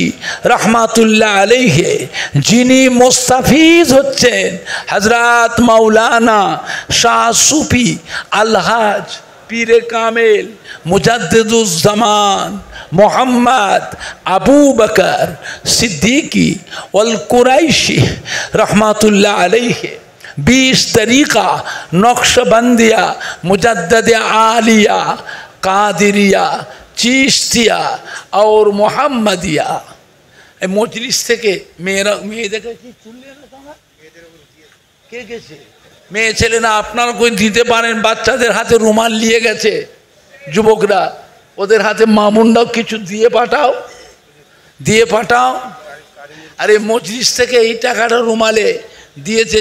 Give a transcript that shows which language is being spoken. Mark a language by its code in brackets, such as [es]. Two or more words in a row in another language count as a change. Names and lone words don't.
[bn] রহমাতুল্লাহ আলাইহি, যিনি মুস্তাফিজ হচ্ছেন হযরত মাওলানা শাহ সুফি আলহাজ পীরে কামেল মুজাদ্দিদুজ্জামান মোহাম্মদ আবু বকর সিদ্দিকী অল কুরাইশি রহমাতুল্লাহ আলাইহি [hi] 20 तरीक़ा नक्शबंदिया मुजद्दद आलिया कादिरिया चिश्तिया और मोहम्मदिया। [bn] मजलिस থেকে মেয়েরা মেয়েদেরকে কি চুললে না তোমরা? কে গেছে? মেয়ে ছেলে না আপনারা কই দিতে পারেন? বাচ্চাদের হাতে রুমাল নিয়ে গেছে যুবকরা, ওদের হাতে মামুনরাও কিছু দিয়ে পাঠাও, দিয়ে পাঠাও। আরে মজলিস থেকে এই টাকাটা রুমালে দিয়েছে।